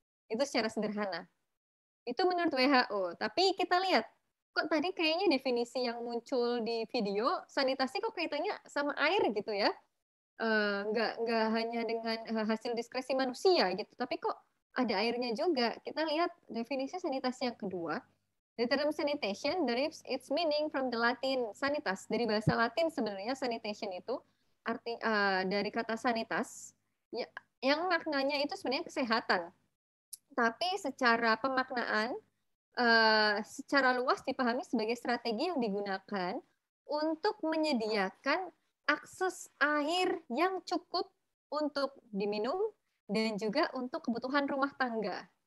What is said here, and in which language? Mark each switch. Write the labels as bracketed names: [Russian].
[Indonesian] Itu secara sederhana. Itu menurut WHO. Tapi kita lihat, kok tadi kayaknya definisi yang muncul di video, sanitasi kok kaitannya sama air gitu ya. Nggak hanya dengan hasil diskresi manusia gitu, tapi kok ada airnya juga. Kita lihat definisi sanitasi yang kedua. [English] The term sanitation derives its meaning from the Latin sanitas. [Indonesian] Dari bahasa Latin sebenarnya sanitation itu arti dari kata sanitas ya, yang maknanya itu sebenarnya kesehatan. Tapi secara pemaknaan secara luas dipahami sebagai strategi yang digunakan untuk menyediakan akses air yang cukup untuk diminum dan juga untuk kebutuhan rumah tangga.